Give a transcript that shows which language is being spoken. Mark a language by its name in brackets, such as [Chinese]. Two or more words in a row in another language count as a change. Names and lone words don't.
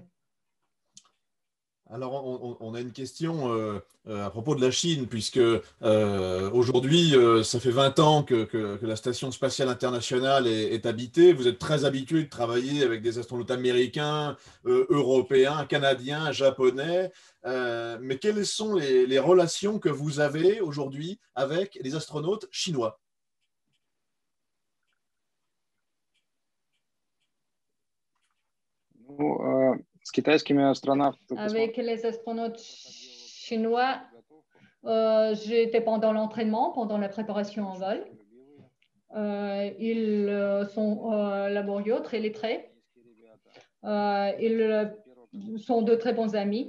[French] Alors, on a une question à propos de la Chine, puisque aujourd'hui, ça fait 20 ans que la Station spatiale internationale est habitée. Vous êtes très habitué de travailler avec des astronautes américains, européens, canadiens, japonais. Mais quelles sont les relations que vous avez aujourd'hui avec les astronautes chinois? [Russian] Ну, С китайскими астронавтами. [French] Avec les astronautes chinois, j'étais pendant l'entraînement, pendant la préparation en vol. Ils sont laborieux, très lettrés. Ils sont de très bons amis.